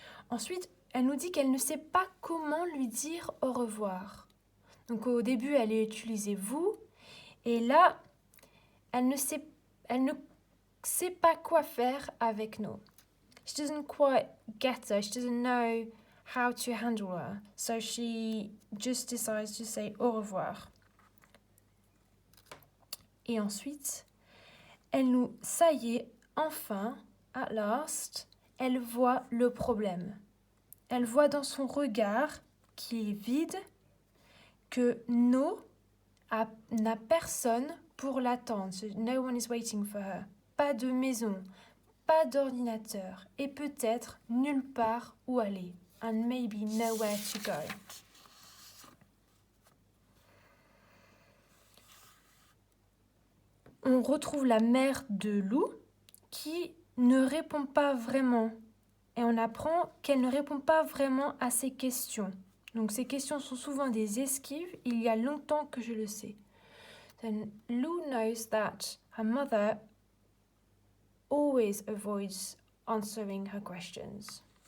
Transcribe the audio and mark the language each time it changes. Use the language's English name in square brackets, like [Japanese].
[French] Ensuite, elle nous dit qu'elle ne sait pas comment lui dire au revoir. Donc au début, elle a utilisé vous, et là, elle ne sait pas quoi faire avec No. [English] She doesn't quite get her. She doesn't know how to handle her. So she just decides to say au revoir. [French] Et ensuite, ça y est, enfin, [English] at last, [French] elle voit le problème. Elle voit dans son regard, qui est vide, que No n'a personne pour l'attendre. [English] So no one is waiting for her. [French] Pas de maison, pas d'ordinateur et peut-être nulle part où aller. [English] And maybe nowhere to go. [French] On retrouve la mère de Lou qui ne répond pas vraiment. Et on apprend qu'elle ne répond pas vraiment à ses questions. Donc ces questions sont souvent des esquives. Il y a longtemps que je le sais. [English] Then Lou knows that her mother always avoids answering her questions.